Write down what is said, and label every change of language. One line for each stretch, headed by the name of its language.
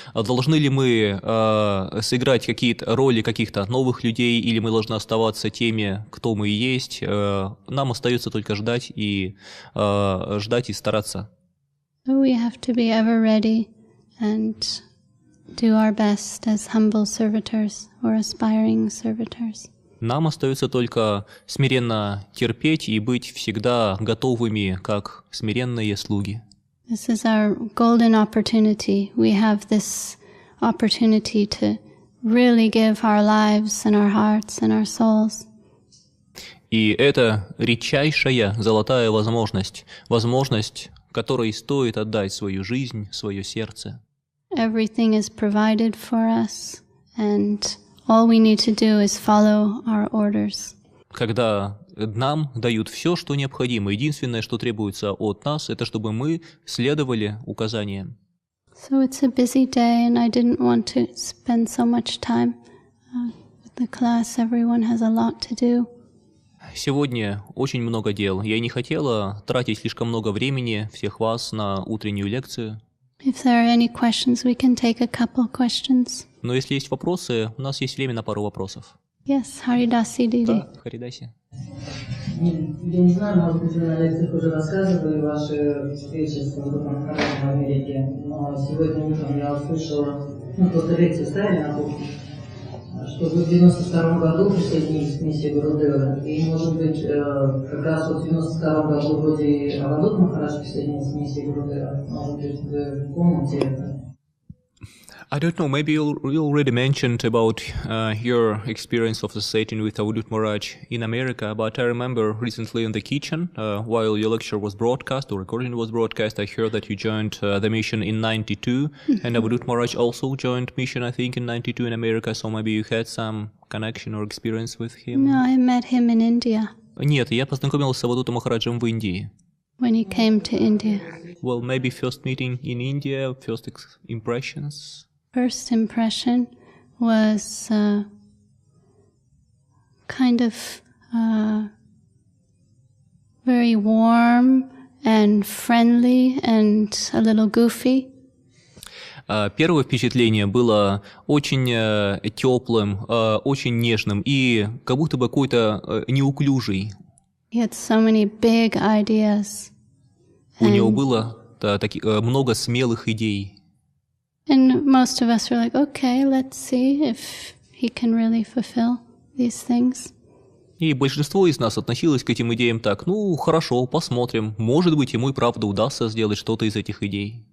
Russian: Должны ли мы сыграть какие-то роли каких-то новых людей, или мы должны оставаться теми, кто мы есть? Нам остается только ждать и стараться.
English: We have to be ever ready and do our best as humble servitors or aspiring servitors.
Russian: Нам остается только смиренно терпеть и быть всегда готовыми, как смиренные слуги.
English: This is our golden opportunity. We have this opportunity to really give our lives and our hearts and our souls.
Russian: И это редчайшая золотая возможность, которой стоит отдать свою жизнь, свое сердце.
English: Everything is provided for us, and all we need to do is follow our orders.
Russian: Когда нам дают все, что необходимо, единственное, что требуется от нас, это чтобы мы следовали указаниям.
English: So it's a busy day, and I didn't want to spend so much time with the class. Everyone has a lot to do.
Russian: Сегодня очень много дел. Я не хотела тратить слишком много времени всех вас на утреннюю лекцию.
English: If there are any questions, we can take a couple questions.
Russian: Но если есть вопросы, у нас есть время на пару вопросов.
English: Yes, Haridasi Didi.
Russian: Да, Харидаси. Я не знаю, может быть, вы на лекциях уже рассказывали ваши встречи с Авадхутом Махараджем в Америке, но сегодня утром я услышала, просто лекцию ставили на кухне, что вы в 92-м году присоединились к миссии ДОБРЫЕ, и, может быть, как раз вот в 92-м году вроде и Авадхутом Махарадж присоединился к миссии ДОБРЫЕ, может быть, вы помните это?
English: I don't know, maybe you already mentioned about your experience of the setting with Avadhuttam Maharaj in America, but I remember recently in the kitchen, while your lecture was broadcast or recording was broadcast, I heard that you joined the mission in 92, and Avadhuttam Maharaj also joined mission, I think, in 92 in America, so maybe you had some connection or experience with him? No, I met him in India.
Russian: Нет, я познакомился с Авадхутом Махараджем в Индии.
English: When he came to India. Well, maybe first meeting in India, first impressions? First impression was kind of very warm and friendly and a little goofy.
Russian: Первое впечатление было очень теплым, очень нежным и как будто бы какой-то неуклюжий.
English: He had so many big ideas.
Russian: У него было много смелых идей.
English: And most of us were like, okay, let's see if he can really fulfill these things.
Russian: И большинство из нас относилось к этим идеям так: ну, хорошо, посмотрим, может быть, ему и правда удастся сделать что-то из этих идей.